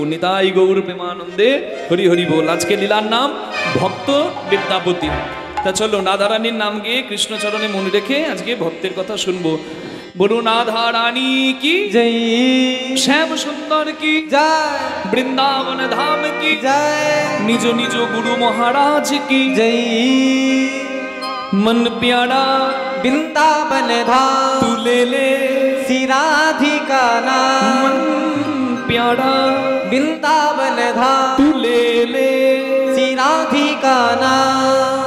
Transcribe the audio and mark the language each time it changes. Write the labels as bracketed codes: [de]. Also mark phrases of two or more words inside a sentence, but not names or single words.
[bn] নিতাই গৌর প্রেমানন্দে হরি হরি বল। আজকে লীলার নাম ভক্ত বিদ্যাপতি। তা চলো রাধারানীর নাম গিয়ে কৃষ্ণচরণে মনে রেখে আজকে ভক্তের কথা শুনবো। বলুন রাধা রানী কি জয়, শ্যাম সুন্দর কি জয়, বৃন্দাবন ধাম কি জয়, নিজ নিজ গুরু মহারাজ কি জয়। [hi] मन प्यारा वृंदावन धाम तू ले ले श्री राधिका नाम, मन प्यारा वृंदावन धाम तू ले ले श्री राधिका नाम,